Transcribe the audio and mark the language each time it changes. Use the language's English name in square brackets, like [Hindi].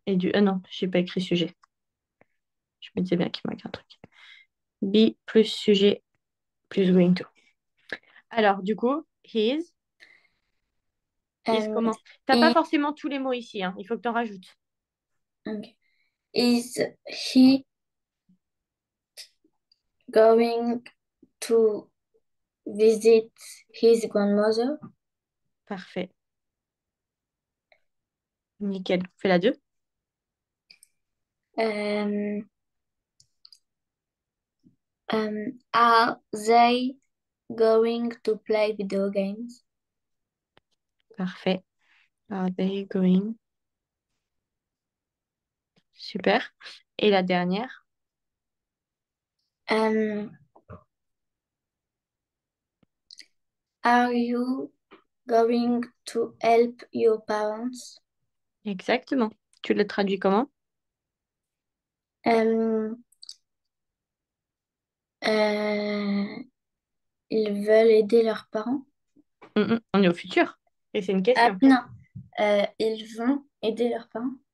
[French] Et du... Ah non, j'ai pas écrit sujet. Je me disais bien qu'il manque un truc. Be plus sujet plus going to. Alors, du coup, his, is um, comment? T'as pas [English] is, [French] forcément tous les mots ici, hein. Il faut que t'en rajoutes. okay. [English] Is he going to visit his grandmother? [French] Parfait. Nickel. Fais la 2. [English] Um, are they going to play video games? Parfait. Are they going? [French] Super. Et la dernière? [English] Um, are you going to help your parents? [French] Exactement. Tu le traduis comment? Um, euh, ils veulent aider leurs parents? On est au futur. Et c'est une Ah question. non, ils vont aider leurs parents.